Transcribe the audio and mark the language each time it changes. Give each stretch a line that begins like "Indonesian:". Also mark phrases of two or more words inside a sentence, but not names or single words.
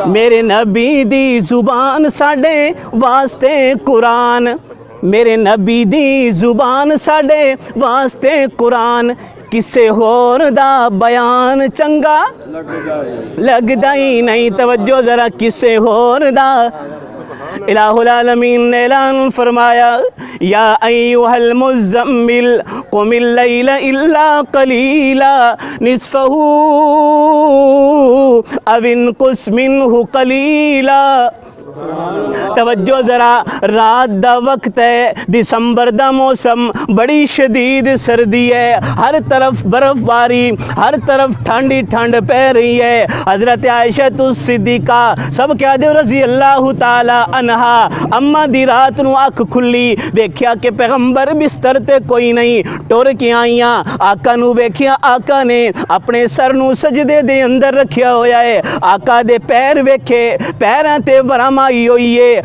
Punjabi: میرے نبی دی زبان ساڈے واسطے قرآن، میرے نبی دی زبان ساڈے واسطے قرآن، کسے ہور دا بیان چنگا لگدا ہی نہیں. توجہ ذرا، کسے ہور دا۔ الٰہ العالمین نے اعلان فرمایا
Arabic: يا أيها المزمل قم الليل إلا قليلا نصفه أو انقص منه قليلا.
Punjabi: توجہ ذرا، رات دا وقت ہے، دسمبر دا موسم، بڑی شدید سردی ہے، ہر طرف برفباری، ہر طرف ٹھنڈی ٹھنڈ پے رہی ہے. حضرت عائشہ صدیقہ سب کہہ دے
Arabic: رضي الله تعالى عنها,
Punjabi: اماں دی رات نوں اکھ کھلی، ویکھیا کہ پیغمبر بستر تے کوئی نہیں، ٹر کے آئیاں، آقا نوں ویکھیا، آقا نے اپنے سر نوں سجدے دے اندر رکھیا ہویا ہے، آقا دے پیر ویکھے، پیراں تے ورم آئی ہوئی ہے.